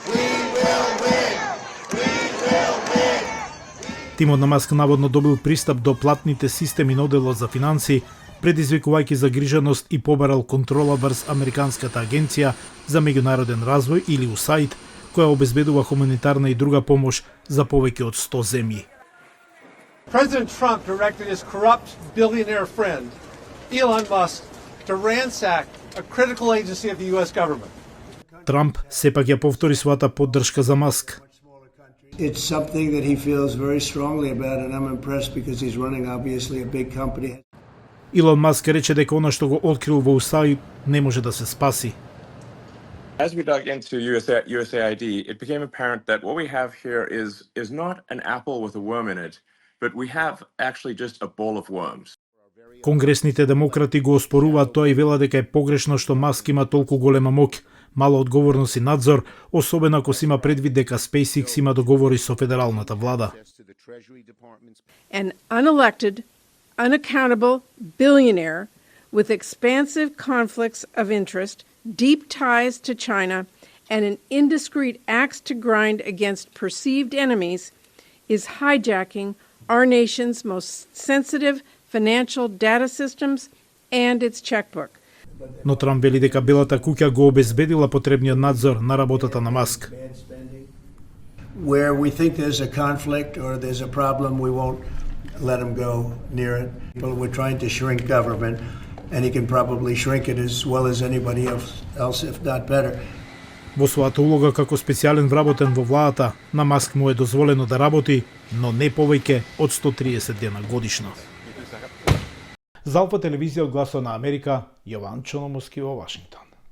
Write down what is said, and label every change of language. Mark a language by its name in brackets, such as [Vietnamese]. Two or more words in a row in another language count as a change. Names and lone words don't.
[Macedonian] Тимот на Маск наводно добил пристап до платните системи на оделот за финансии, предизвикувајќи загриженост и побарал контрола врз Американската агенција за меѓународен развој или USAID, која обезбедува хуманитарна и друга помош за повеќе од 100 земји. [English] President Trump directed his corrupt billionaire friend, Elon Musk, to ransack a critical agency of the US government. [Macedonian] Трамп сепак ја повтори својата поддршка за Маск. [English] It's something that he feels very strongly about, and I'm impressed because he's running obviously a big company. [Macedonian] Илон Маск рече дека она што го открил во USAID не може да се спаси. [English] As we dug into USAID, it became apparent that what we have here is not an apple with a worm in it, but we have actually just a bowl of worms. [Macedonian] Конгресните демократи го оспоруваат тоа и велат дека е погрешно што Маск има толку голема моќ, мала одговорност и надзор, особено ако се има предвид дека SpaceX има договори со федералната влада. [English] An unelected, unaccountable billionaire with expansive conflicts of interest, deep ties to China, and an indiscreet axe to grind against perceived enemies is hijacking our nation's most sensitive financial data systems and its checkbook. [Macedonian] Но Трамп вели дека Белата куќа го обезбедила потребниот надзор на работата на Маск. [English] Where we think there's a conflict or there's a problem, we won't let him go near it. But we're trying to shrink government, and he can probably shrink it as well as anybody else, if not better. [Macedonian] Во својата улога како специјален вработен во владата, на Маск му е дозволено да работи, но не повеќе од 130 дена годишно. За Алфа телевизија од Гласот на Америка, Јован Чономовски во Вашингтон.